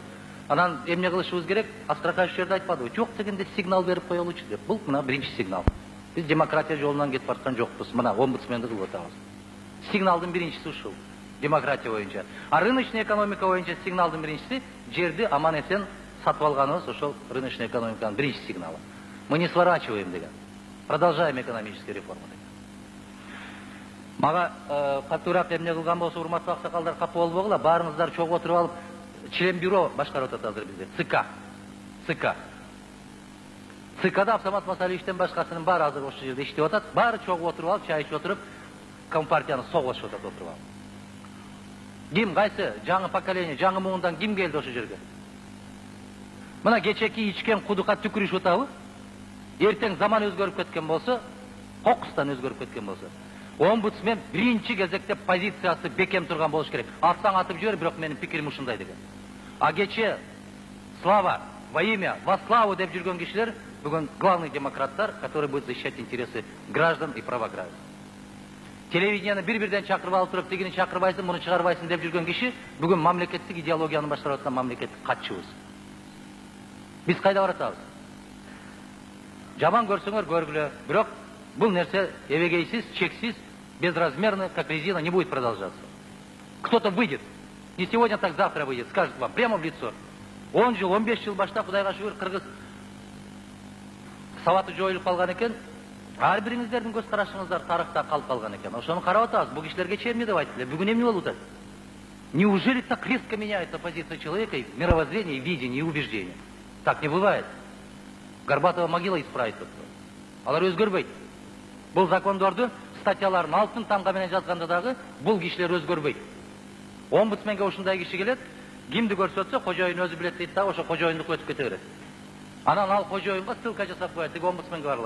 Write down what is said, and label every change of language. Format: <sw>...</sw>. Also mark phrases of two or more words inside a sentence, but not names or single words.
<ky>Анан эмне кылышыбыз керек? Астракаев жерде айтпадыбы? Жок дегенде сигнал берип коелучу деп. Бул мына биринчи сигнал. Биз демократия жолунан кетип бараткан жокпуз. Мына омбудсменди кылып атабыз. Сигналдын биринчиси ушул. Демократия боюнча. А</ky> <ru>рыночный экономика</ru> <ky>боюнча сигналдын биринчиси жерди аман эсен сатып алганыбыз, ошол</ky> <ru>рыночный экономиканын</ru> <ky>биринчи сигналы.</ky> <ru>Мы не сворачиваем деген. Продолжаем экономические реформы.</ru> <ky>Мага катуураак эмне кылган болсо, урматтуу аксакалдар, капа болбогула, баарыңыздар чогуу отуруп алып,</ky> <ru>член бюро</ru> <ky>башкарып атат азыр бизде. ЦКда Абсамат Масалиевичтен башкасынын баары азыр ошол жерде иштеп атат. Баары чогуу отуруп алып, чай ичип отуруп, компартияны соглашып атат отуруп алып. Ким, кайсы жаңы поколение, жаңы муундан ким келди ошол жерге? Мына кечеки ичкен кудукка түкүрүшүп атабы? Эртең заман өзгөрүп кеткен болсо, кокустан өзгөрүп кеткен болсо, омбудсмен биринчи кезекте позициясы бекем турган болуш керек. Атсаң атып жибер, бирок менин пикирим ушундай деген. А кече</ky> <ru>слава во имя, во славу</ru> <ky>деп жүргөн кишилер бүгүн главный демократтар,</ky> <ru>которые будут защищать интересы граждан и права граждан.</ru> <ky>Телевидениени бир-бирден чакырып алып туруп, тигини чакырбайсың, муну чыгарбайсың деп жүргөн киши бүгүн мамлекеттик идеологияны башкарып аткан мамлекеттик катчыбыз. Биз кайда баратабыз? Жаман көрсөңөр көргүлө, бирок бул нерсе эбегейсиз, чексиз, безразмерно,</ky> <ru>как резина, не будет продолжаться. Кто-то выйдет, не сегодня, так завтра выйдет, скажет вам прямо в лицо.</ru> <ky>10 жыл, 15 жыл баштап, Кудайга шүгүр, кыргыз сабаты жоюлуп калган экен. Ар бириңиздердин көз карашыңыздар тарыхта калып калган экен. Ошону карап атабыз. Бул кишилерге чейин эмне деп айтты эле? Бүгүн эмне болуп атат?</ky> <ru>Неужели так резко меняется позиция человека, и мировоззрение, и видение, и убеждение? Так не бывает. Горбатова могила исправить тут.</ru> <ky>Алар өзгөрбөйт. Бул закондорду статьяларын алтын тамга менен жазганда дагы бул кишилер өзгөрбөйт. Омбудсменге ушундай киши келет, кимди көрсөтсө кожоюн өзү билет дейт да, ошо кожоюндук өтүп кете берет. Анан ал кожоюнга ссылка жасап коет, тиги омбудсменге баргыла.</ky>